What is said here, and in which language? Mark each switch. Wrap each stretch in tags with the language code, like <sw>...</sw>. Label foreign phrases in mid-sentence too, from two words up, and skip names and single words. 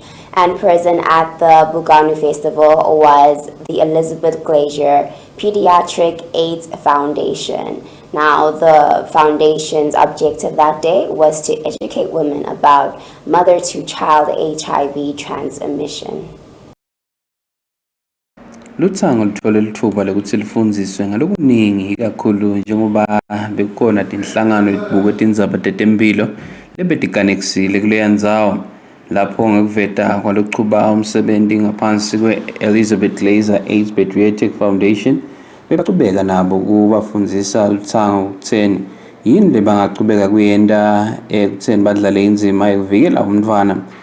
<en>And present at the Buganu Festival was the Elizabeth Glazier Pediatric AIDS Foundation. Now, the foundation's objective that day was to educate women about mother-to-child HIV transmission.</en> <ss>Luthango luthole lithuba lokuthi lifundziswe ngalokuningi kakhulu njengoba bekukhona tinhlangano letibuke indzaba tetempilo lebetikanekisile kuleya ndzawo lapho ngekuveta kwalokuchuba umsebenzi ngaphansi kwe-Elizabeth Glazier AIDS Pediatric Foundation bebachubeka nabo kubafundzisa Luthango ukutheni yini lebangachubeka kuyenta ekutheni badlale indzima ekuvikela umntfwana</ss>